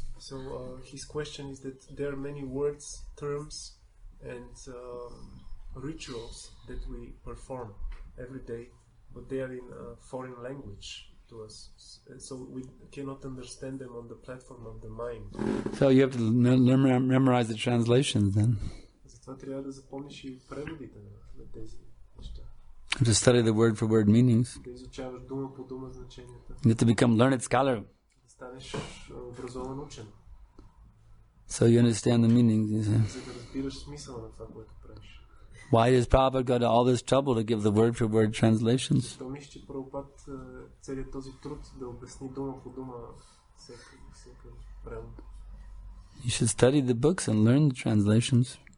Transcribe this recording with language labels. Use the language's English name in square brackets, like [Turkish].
[English] So his question is that there are many words, terms, and rituals that we perform every day, but they are in a foreign language to us, so we cannot understand them on the platform of the mind. So you have to memorize the translations then. [Bulgarian] Затова трябва да запомниш и преводите на тези неща. [English] To study the word for word meanings. [Bulgarian] Да изучаваш дума по дума значенията. [English] You have to become learned scholar. [Bulgarian] Да станеш образован учен. [English] So you understand the meanings. [Bulgarian] За да разбираш смисъла на това, което правиш. [English] Why does Prabhupada go to all this trouble to give the word for word translations? [Bulgarian] Защо мисля, че Прабхупад целият този труд да обясни дума по дума всеки превод? [English] You should study the books and learn the translations.